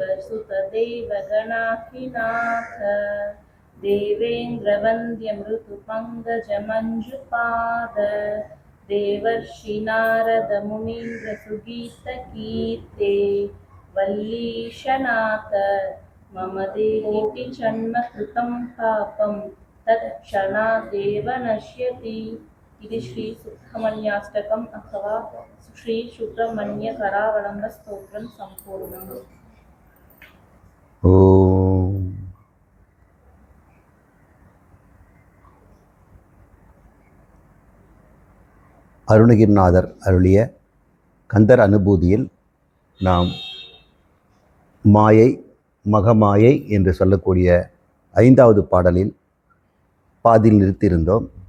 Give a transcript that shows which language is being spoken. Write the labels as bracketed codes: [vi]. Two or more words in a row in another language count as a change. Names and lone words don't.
[sa] सुतदेव गणाधिनाथ देवेन्द्रवन्द्य मृदुपङ्कजमञ्जुपाद देवर्षि नारद मुनीन्द्र सुगीतकीर्ते वल्लीशनाथ मम देहि जन्मकृतं पापं तत्क्षणादेव नश्यति। इति श्री सुब्रह्मण्याष्टकम् अथवा श्री सुब्रह्मण्य करावलंब स्तोत्रम संपूर्णम्। [ta] ஓம். அருணகிரிநாதர் அருளிய கந்தர் அனுபூதியில் நாம் மாயை மகமாயை என்று சொல்லக்கூடிய 5வது பாடலில் பாதியில் நிறுத்தியிருந்தோம்.